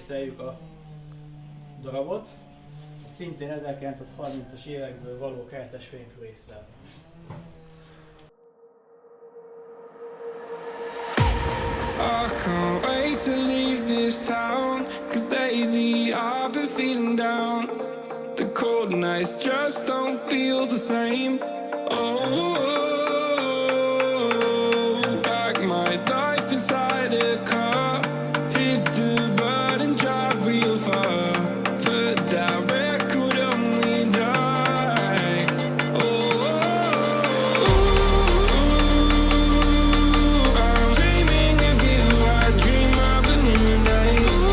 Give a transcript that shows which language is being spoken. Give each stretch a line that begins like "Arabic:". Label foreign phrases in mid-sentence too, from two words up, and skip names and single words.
Hungarian: ismerjük a darabot, szintén 1930-as évekből való kertes fényfűrésszel.
English: I can't wait to leave this town, 'cause lately I've been feeling down. The cold nights just don't feel the same. Oh, like my life inside a car, hit the button, drive real far, but that record on me like, I'm dreaming of you, I dream of a new day.